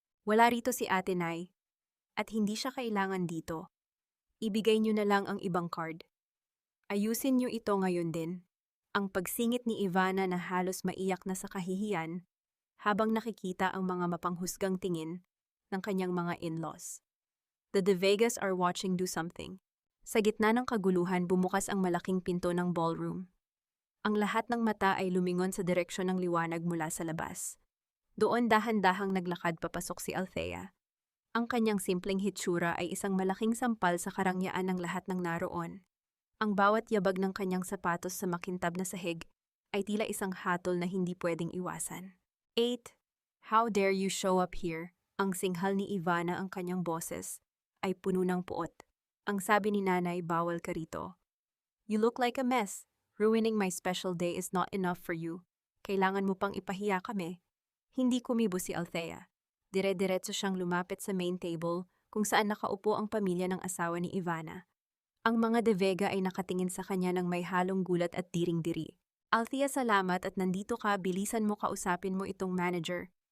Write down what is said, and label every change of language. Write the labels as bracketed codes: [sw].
[tl] Wala rito si Ate Nay, at hindi siya kailangan dito. Ibigay niyo na lang ang ibang card. Ayusin niyo ito ngayon din. Ang pagsingit ni Ivana na halos maiyak na sa kahihiyan habang nakikita ang mga mapanghusgang tingin ng kanyang mga in-laws. [en] The De Vegas are watching do something. [tl] Sa gitna ng kaguluhan, bumukas ang malaking pinto ng ballroom. Ang lahat ng mata ay lumingon sa direksyon ng liwanag mula sa labas. Doon dahan-dahang naglakad papasok si Althea. Ang kanyang simpleng hitsura ay isang malaking sampal sa karangyaan ng lahat ng naroon. Ang bawat yabag ng kanyang sapatos sa makintab na sahig ay tila isang hatol na hindi pwedeng iwasan. 8. [en] How dare you show up here? [tl] Ang singhal ni Ivana, ang kanyang boses ay puno ng puot. Ang sabi ni Nanay, bawal ka rito. [en] You look like a mess. Ruining my special day is not enough for you. [tl] Kailangan mo pang ipahiya kami. Hindi kumibo si Althea. Dire-diretso siyang lumapit sa main table kung saan nakaupo ang pamilya ng asawa ni Ivana. Ang mga De Vega ay nakatingin sa kanya ng may halong gulat at diring-diri. Althea, salamat at nandito ka, bilisan mo, kausapin mo itong manager.